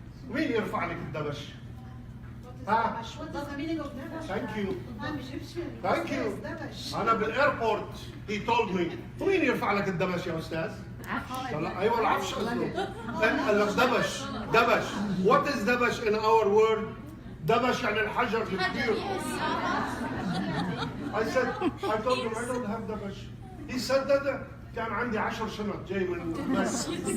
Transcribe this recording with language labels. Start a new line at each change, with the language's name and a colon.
Arabic: مين يرفع لك الدبش؟ ها؟
English: Thank you.
Arabic: أنا بالإيربورت
English: he told me
Arabic: مين يرفع لك الدبش يا أستاذ؟ أيوة العفش قصده. قال لك دبش.
English: What is دبش in our word?
Arabic: دبش يعني الحجر الكبير.
English: I told him I don't have دبش. He said that
Arabic: كان عندي 10 شنط جاي من مصر.